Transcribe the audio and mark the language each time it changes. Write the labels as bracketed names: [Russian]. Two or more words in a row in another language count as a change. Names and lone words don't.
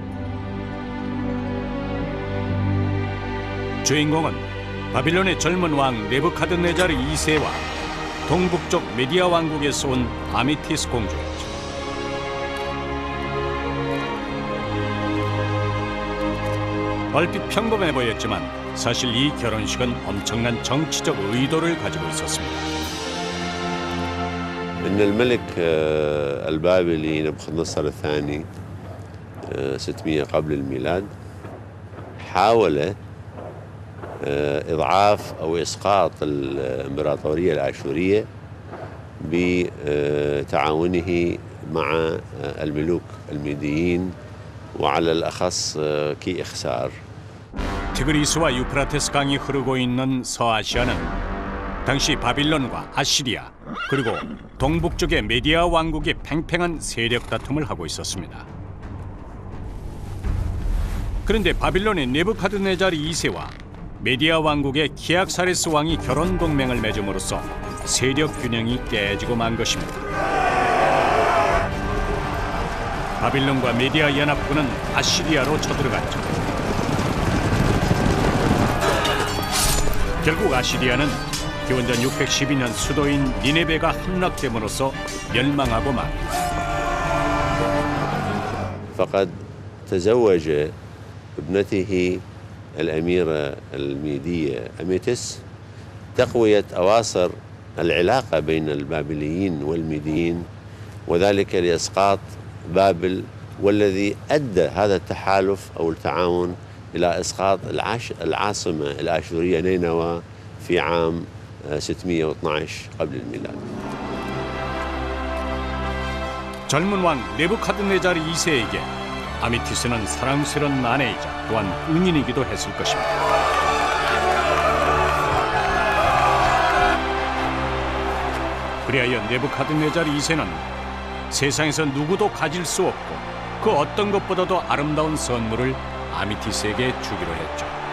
[Korean] 주인공은 바빌론의 젊은 왕 네부카드네자르 2세와 동북쪽 메디아 왕국에서 온 아미티스 공주였죠. 얼핏 평범해 보였지만 사실 이 결혼식은 엄청난 정치적 의도를 가지고 있었습니다. [Arabic] إن الملك البابلي نبوخذ نصر الثاني 600 قبل الميلاد حاول إضعاف أو إسقاط الإمبراطورية الآشورية بتعاونه مع الملوك الميديين وعلى الأخص كي إخسار. [Korean] 티그리스와 유프라테스 강이 흐르고 있는 서아시아는 당시 바빌론과 아시리아 그리고 동북쪽의 메디아 왕국이 팽팽한 세력 다툼을 하고 있었습니다. 그런데 바빌론의 네부카드네자르 2세와 메디아 왕국의 키악사레스 왕이 결혼 동맹을 맺음으로써 세력 균형이 깨지고 만 것입니다. 바빌론과 메디아 연합군은 아시리아로 쳐들어갔죠. 결국 아시리아는 기원전 612년 수도인 니네베가 함락됨으로써 멸망하고 맙니다. [Arabic] فقد تزوج ابنته الأميرة الميدية أميتس تقوية أواصر العلاقة بين البابليين والميديين وذلك لإسقاط بابل والذي أدى هذا التحالف أو التعاون إلى إسقاط العاصمة الآشورية نينوى في عام 612 قبل الميلاد. [Korean] 젊은 왕 네부카드네자르 2세에게 아미티스는 사랑스러운 아내이자 또한 은인이기도 했을 것입니다. 그리하여 네부카드네자르 2세는 세상에서 누구도 가질 수 없고 그 어떤 것보다도 아름다운 선물을 아미티스에게 주기로 했죠.